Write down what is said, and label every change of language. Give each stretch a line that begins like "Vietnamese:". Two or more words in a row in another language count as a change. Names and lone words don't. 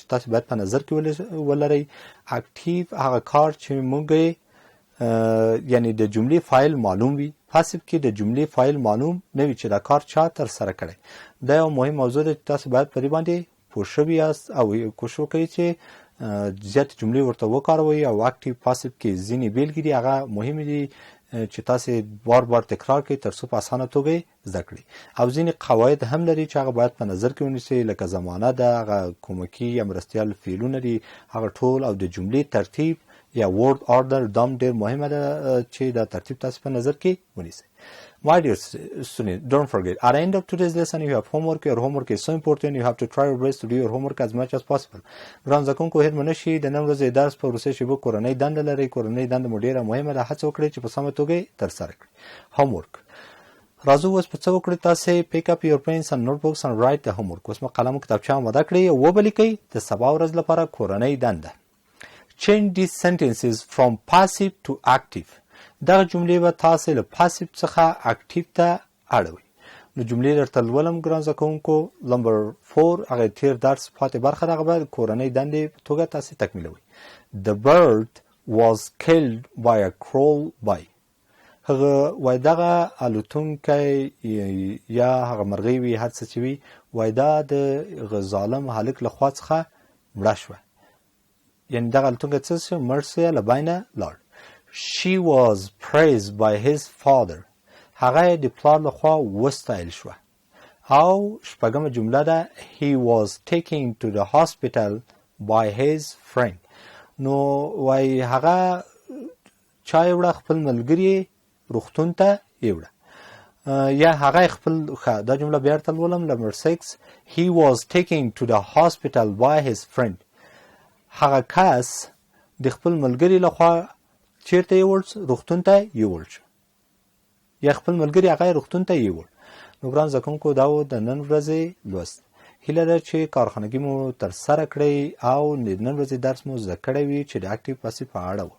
Pashto: تاسو باید په نظر کې ولرئ اکټیو هغه کار چې موږ یعنی د جملې فایل معلوم وي پاسیو کې د جملې فایل معلوم نه وي چې دا کار چا ترسره کړی دا یو مهم موضوع ده چې تاسو باید په دې باندې پوه شوي یاست او کوشش وکړئ چې زیات جملې ورته وکاروئ او
English: active passive
Pashto: کې ځینې بیلګې دي هغه مهمې دي چې تاسې بار بار تکرار کړئ تر څو په اسانه توګه یې زده کړئ. او ځینې قواعد هم لري چې هغه باید په نظر کې ونیسئ، لکه زمانه ده، هغه کومکي یا مرستیال فعلونه دي، هغه ټول، او د جملې ترتیب یا
English: word order
Pashto: دام ډېر مهمه ده چې دا ترتیب تاسې په نظر کې ونیسئ.
English: My dear students, don't forget, at the end of today's lesson, you have homework. Your homework is so important. You have to try your best to do your homework as much as possible.
Pashto: ګران زده کوونکو، هېر مو نه شي د نن ورځې درس په وروستیو شېبو کورنۍ دنده لرئ. کورنۍ دنده مو ډېره مهمه ده. هڅه وکړئ چې په سمه توګه یې ترسره کړئ. homework. راځو اوس په څه وکړئ؟
English: تاسې pick up your pens and notebooks and write the homework.
Pashto: اوس مو قلم او کتابچه آماده کړئ او وبلیکئ د سبا ورځ لپاره کورنۍ دنده.
English: Change these sentences from passive to active.
Pashto: دغه جملې به تاسې له پاسیو څخه اکټیو ته اړوئ. نو جملې درته لولم ګران زده کوونکو. نمبر 4 هغه تیر درس پاتې برخه دغه به کورنۍ دندې په توګه تاسې تکمیلوئ.
English: The bird was killed by a crawlby.
Pashto: هغه وایي دغه الوتونکی یا هغه مرغۍ وي، هر څه چې وي، وایي دا د هغه ظالم هلک له خوا څخه مړه شوه. یعنې دغه الوتونکی څه شو؟ مړ شو یا له بای نه لاړ.
English: She was praised by his father.
Pashto: هغه د پلار لخوا وستایل شوه. او شپږمه جمله ده
English: he was taken to the hospital by his friend.
Pashto: نو وای هغه چا یوړه؟ خپل ملګري روغتون ته یوړه یا هغه خپل دا جمله بیا ورته لولم.
English: نمبر 6 he was taken to the hospital by his friend.
Pashto: هغه کس د خپل ملګري لخوا چیرته یوړ؟ روغتون ته یوړ شو یا خپل ملګري هغه روغتون ته یوړ. نو ګران زده کوونکو، دا و د نن ورځې لوست. هیله ده چې کارخانګي مو ترسره کړئ او د نن ورځې درس مو زده کړی وي چې د
English: active passive
Pashto: په اړه و.